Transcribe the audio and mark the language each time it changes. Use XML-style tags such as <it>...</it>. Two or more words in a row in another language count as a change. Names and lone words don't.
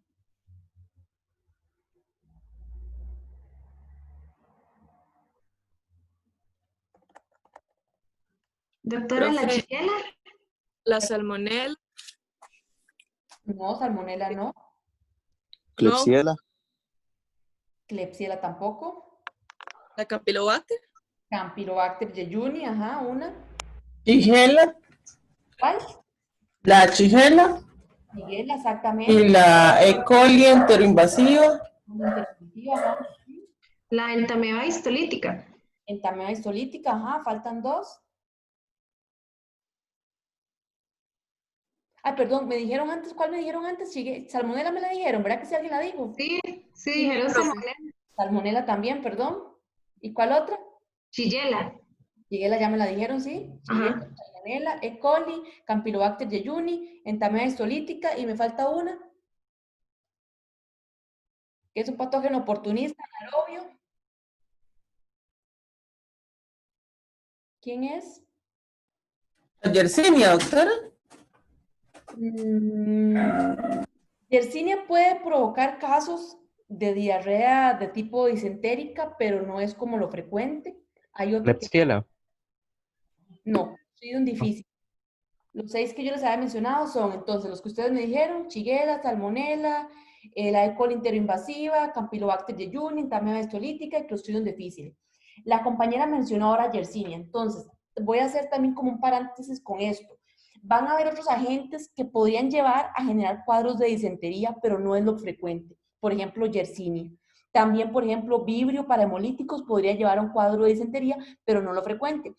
<es>Doctora, la Profe, chiquela. la salmonela, No, salmonela no, no, Klebsiella, Klebsiella tampoco, la campylobacter, Campylobacter jejuni, ajá, una. Shigella, ¿Cuál? la Shigella Miguel, y exactamente. la E. coli enteroinvasiva. Interventiva, ajá. La entameba histolítica. Entameba histolítica, ajá, faltan 2. Ay, perdón, me dijeron antes, ¿cuál me dijeron antes? Salmonela me la dijeron, ¿verdad que si alguien la dijo? Sí, sí, sí, dijeron profe, salmonella. Salmonela también, perdón. ¿Y cuál otra? Shigella. Shigella ya me la dijeron, ¿sí? Shigella, Ajá. Salmonella, E. coli, Campylobacter jejuni, Entameba histolítica y me falta una, que es un patógeno oportunista, anaerobio. ¿Quién es? Yersinia, doctora. Yersinia puede provocar casos de diarrea de tipo disentérica, pero no es como lo frecuente. Hay otro que Klebsiella. no, soy un difícil. Los 6 que yo les había mencionado son entonces los que ustedes me dijeron, Shigella, Salmonella, La E. coli enteroinvasiva, Campylobacter jejuni, Tamia bestolítica y Clostridium difficile. La compañera mencionó ahora Yersinia, entonces voy a hacer también como un paréntesis con esto. Van a haber otros agentes que podrían llevar a generar cuadros de disentería, pero no es lo frecuente. Por ejemplo, Yersinia. También, por ejemplo, Vibrio para hemolíticos podría llevar a un cuadro de disentería, pero no lo frecuente.</es>